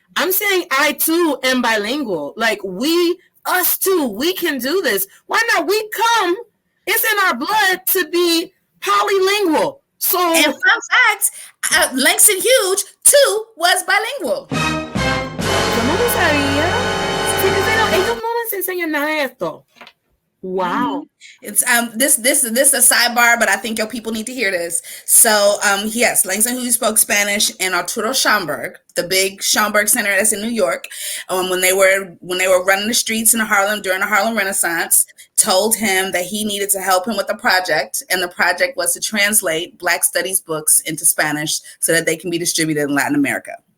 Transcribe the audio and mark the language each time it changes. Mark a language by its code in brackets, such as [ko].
[en] I'm saying I too am bilingual. Us too, we can do this. Why not? It's in our blood to be polylingual. So, and fun fact, Langston Hughes too was bilingual. [es] Yo no lo sabía. Ellos no les enseñan nada de esto. [en] Wow. It's this is a sidebar, but I think your people need to hear this. So yes, Langston Hughes spoke Spanish in Arturo Schomburg, the big Schomburg Center that's in New York. When they were running the streets in Harlem during the Harlem Renaissance, told him that he needed to help him with the project, and the project was to translate Black studies books into Spanish so that they can be distributed in Latin America.